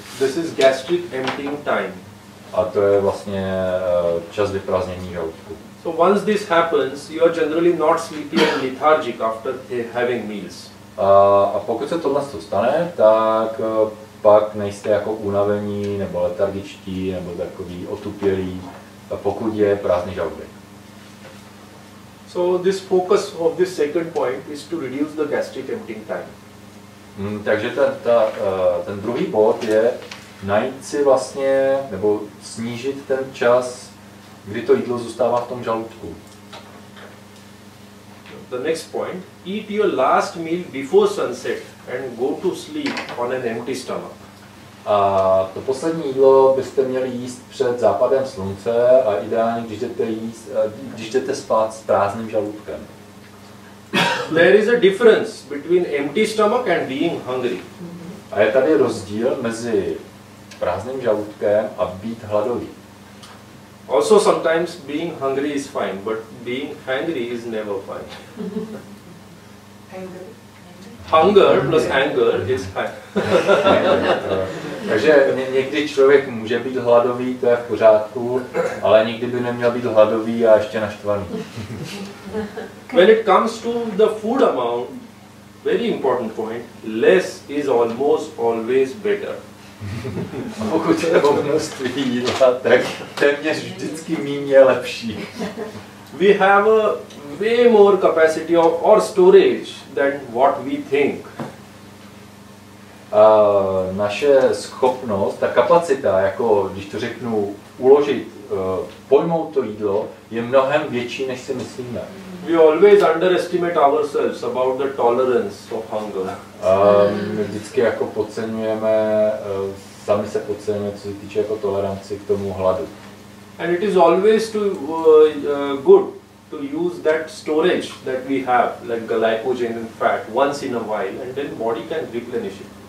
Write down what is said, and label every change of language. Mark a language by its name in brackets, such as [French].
[English] This is gastric emptying time. [Czech] a to je vlastně čas vyprázdnění žaludku. [English] So once this happens, you are generally not sleepy and lethargic after having meals. [Czech] A pokud se tohle stane, tak pak nejste jako unavení nebo letargičtí nebo takový otupělí, pokud je prázdný žaludek. [English] So this focus of this second point is to reduce the gastric emptying time. [Czech] Takže ten druhý bod je najít si vlastně, nebo snížit ten čas, kdy to jídlo zůstává v tom žaludku. [English] The next point, eat your last meal before sunset and go to sleep on an empty stomach. [Czech] A to poslední jídlo byste měli jíst před západem slunce a ideálně, když jdete spát s prázdným žaludkem. [English] There is a difference between empty stomach and being hungry. [Czech] A je tady rozdíl mezi prázdným žaludkem a být hladový. [English] Also sometimes being hungry is fine, but being hungry is never fine. Hunger plus anger is fine. [Czech] Takže někdy člověk může být hladový, to je v pořádku, ale nikdy by neměl být hladový a ještě naštvaný. [English] When it comes to the food amount, very important point, less is almost always better. [Czech] A pokud je o množství jídla, tak téměř vždycky míň je lepší. [English] We have a way more capacity or storage than what we think. [Czech] Naše schopnost, ta kapacita, jako když to řeknu, uložit, pojmout to jídlo, je mnohem větší, než si myslíme. [English] We always underestimate ourselves about the tolerance of hunger. [Czech] My vždycky jako podceňujeme, sami se podceňujeme, co se týče jako toleranci k tomu hladu. [English] And it is always good to use that storage that we have, like glycogen and fat, once in a while, and then body can replenish it.